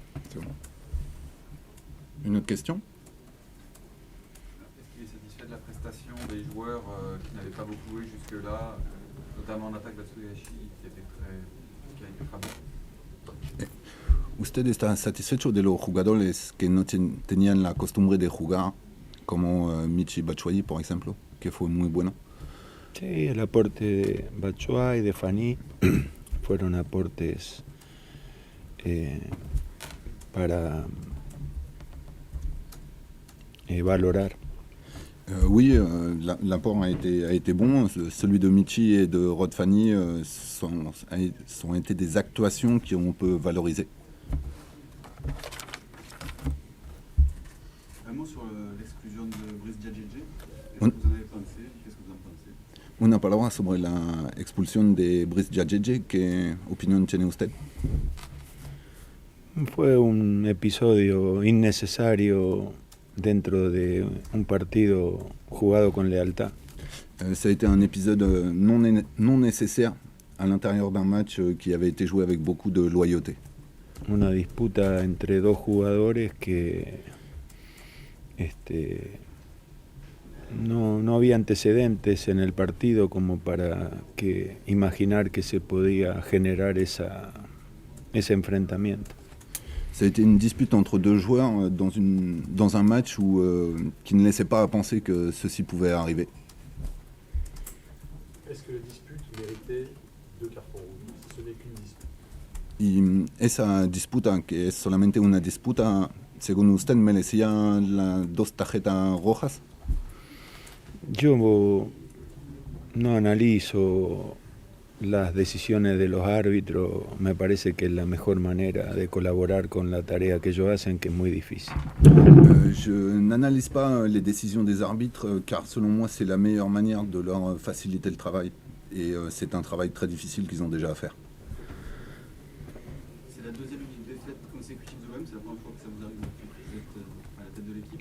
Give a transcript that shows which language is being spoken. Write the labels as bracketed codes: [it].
[fr] C'est bon. Une autre question? Est-ce qu'il est satisfait de la prestation des joueurs qui n'avaient pas beaucoup joué jusque-là, notamment en attaque Batsuyashi, qui a été très bien? [es] ¿Usted está satisfecho de los jugadores que no tenían la costumbre de jugar, como Michi Batshuayi, por ejemplo, que fue muy bueno? Sí, el aporte de Batshuayi, de Fanny, fueron aportes para valorar. [fr] Oui, l'apport a été bon. Celui de Michi et de Rod Fanny sont été des actuations qu'on peut valoriser. Un mot sur l'exclusion de Brice Diadjedje. Qu'est-ce que vous en avez pensé? Qu'est-ce que vous en pensez? [es] Una palabra sobre la expulsión de Brice Diadjedje. ¿Qué opinión tiene usted? Fue un episodio innecesario dentro de un partido jugado con lealtad. [fr] Ça a été un épisode non nécessaire à l'intérieur d'un match qui avait été joué avec beaucoup de loyauté. [es] Una disputa entre dos jugadores que no había antecedentes en el partido como para imaginar que se podía generar ese enfrentamiento. [fr] Ça a été une dispute entre deux joueurs dans un match qui ne laissait pas à penser que ceci pouvait arriver. Est-ce que la dispute méritait 2 cartons rouges? Ce n'est qu'une dispute. [es] Y esa disputa, que es solamente una disputa, según usted, merecía las 2 tarjetas rojas. Yo no analizo las decisiones de los árbitros, me parece que es la mejor manera de colaborar con la tarea que ellos hacen, que es muy difícil. [fr] Je n'analyse pas les décisions des arbitres, car selon moi c'est la meilleure manière de leur faciliter le travail. Et c'est un travail très difficile qu'ils ont déjà à faire. C'est la deuxième défaite consécutive de l'OM, c'est la première fois que ça vous arrive depuis que vous êtes à la tête de l'équipe.